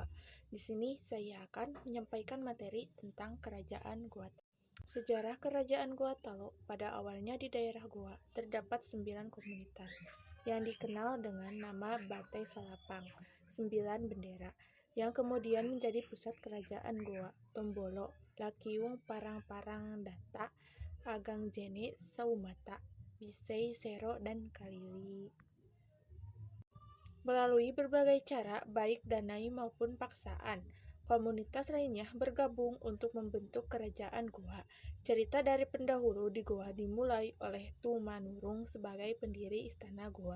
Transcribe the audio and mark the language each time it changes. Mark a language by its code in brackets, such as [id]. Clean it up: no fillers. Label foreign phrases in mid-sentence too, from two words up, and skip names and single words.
[id] Di sini saya akan menyampaikan materi tentang Kerajaan Goa Talo. Sejarah Kerajaan Goa Talo. Pada awalnya di daerah Goa terdapat 9 komunitas yang dikenal dengan nama Batai Salapang, 9 bendera, yang kemudian menjadi pusat Kerajaan Goa: Tombolo, Lakiung, Parang-Parang Data, Agang Jene, Saumata, Bisei, Sero, dan Kalili. Melalui berbagai cara, baik danai maupun paksaan, komunitas lainnya bergabung untuk membentuk Kerajaan Goa. Cerita dari pendahulu di Goa dimulai oleh Tumanurung sebagai pendiri Istana Goa.